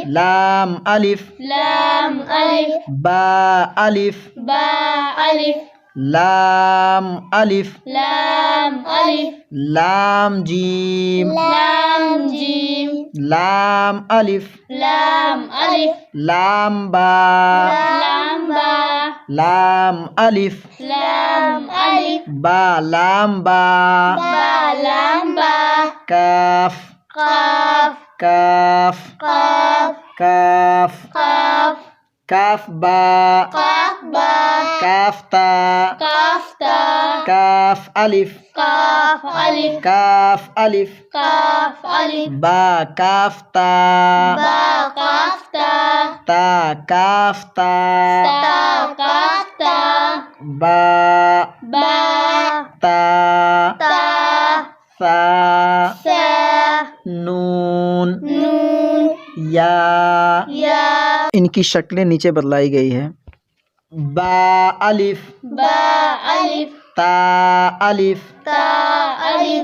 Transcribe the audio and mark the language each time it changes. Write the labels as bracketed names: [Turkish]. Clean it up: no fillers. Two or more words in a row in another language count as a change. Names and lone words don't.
[Hindi] लाम अलिफ लाम अलिफ बा अलिफ बा अलिफ लाम अलिफ लाम अलिफ लाम जीम लाम जीम लाम अलिफ लाम अलिफ लाम बा लाम बा लाम अलिफ लाम अलिफ बा लाम बा बा लाम बा काफ काफ काफ काफ काफ काफ काफ बा काफ बा काफ ता काफ ता काफ अलिफ काफ अलिफ काफ अलिफ काफ अलिफ बा काफ ता बा काफ ता ता काफ ता ता काफ ता बा बा ता ता सा सा नून नून या या इनकी शक्लें नीचे बदलाई गई है। बा अलिफ बा अलिफ ता अलिफ ता अलिफ